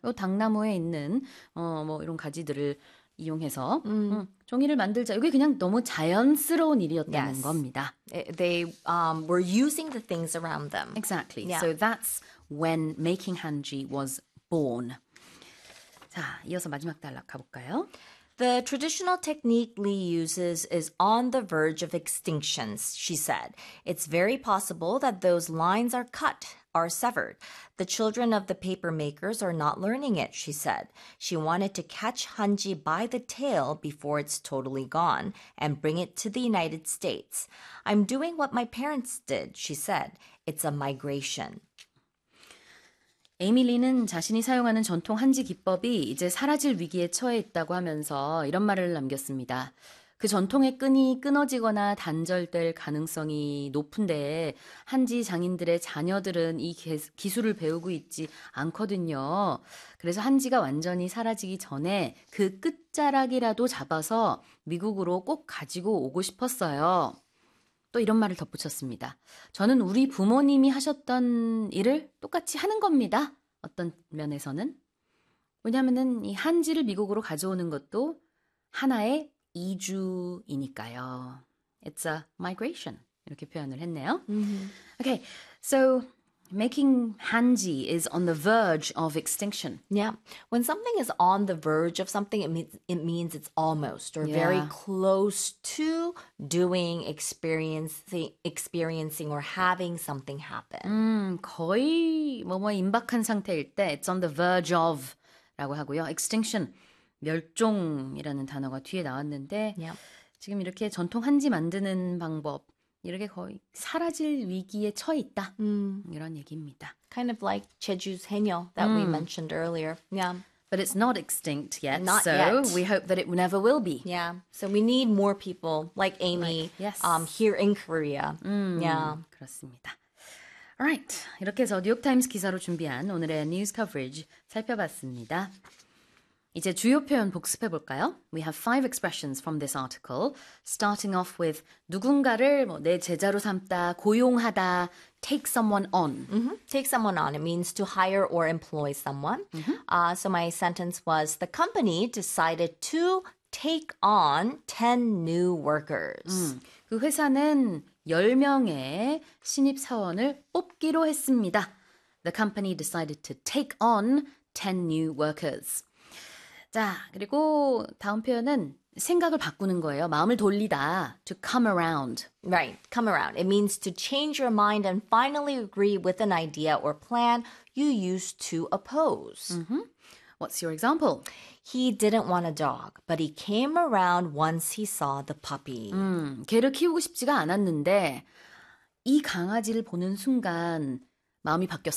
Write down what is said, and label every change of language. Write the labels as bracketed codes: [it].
[ko] 요 당나무에 있는 뭐 이런 가지들을 이용해서 종이를 만들자. 이게 그냥 너무 자연스러운 일이었다는 겁니다. [en] They were using the things around them. Exactly. So that's when making hanji was born. [ko] 자, 이어서 마지막 단락 가볼까요? [en] The traditional technique Lee uses is on the verge of extinction, she said. It's very possible that those lines are cut, are severed. The children of the paper makers are not learning it, she said. She wanted to catch Hanji by the tail before it's totally gone and bring it to the United States. I'm doing what my parents did, she said. It's a migration. [ko] 에밀리는 자신이 사용하는 전통 한지 기법이 이제 사라질 위기에 처해 있다고 하면서 이런 말을 남겼습니다. 그 전통의 끈이 끊어지거나 단절될 가능성이 높은데 한지 장인들의 자녀들은 이 기술을 배우고 있지 않거든요. 그래서 한지가 완전히 사라지기 전에 그 끝자락이라도 잡아서 미국으로 꼭 가지고 오고 싶었어요. 또 이런 말을 덧붙였습니다. 저는 우리 부모님이 하셨던 일을 똑같이 하는 겁니다. 어떤 면에서는. 왜냐하면은 이 한지를 미국으로 가져오는 것도 하나의 이주이니까요. [en] It's a migration. [ko] 이렇게 표현을 했네요. [en] Okay, so making hanji is on the verge of extinction. When something is on the verge of something, it means it's almost or very close to doing, experiencing or having something happen. [ko] 거의 뭐뭐 임박한 상태일 때 [en] it's on the verge of [ko] 라고 하고요. extinction, 멸종이라는 단어가 뒤에 나왔는데 지금 이렇게 전통 한지 만드는 방법 이렇게 거의 사라질 위기에 처해 있다. 이런 얘기입니다. [en] Kind of like Jeju's henyo that we mentioned earlier. But it's not extinct yet, Not so we yet. hope that it never will be. So we need more people like Like, Amy, yes. here in Korea. [ko] 그렇습니다. Alright, 이렇게 해서 뉴욕타임스 기사로 준비한 오늘의 뉴스 커버리지 살펴봤습니다. 이제 주요 표현 복습해 볼까요? [en] We have five expressions from this article, starting off with [ko] 누군가를 뭐내 제자로 삼다, 고용하다, [en] take someone on. Take someone on. It means to hire or employ someone. So my sentence was, the company decided to take on 10 new workers. [ko] 그 회사는 10명의 신입 사원을 뽑기로 했습니다. [en] The company decided to take on 10 new workers. [ko] 자, 그리고 다음 표현은 생각을 바꾸는 거예요. 마음을 돌리다. [en] To come around. Right, come around. It means to change your mind and finally agree with an idea or plan you used to oppose. What's your example? He didn't want a dog, but he came around once he saw the puppy. [ko] 개를 키우고 싶지가 않았는데 이 강아지를 보는 순간 마음이 바뀌었어요.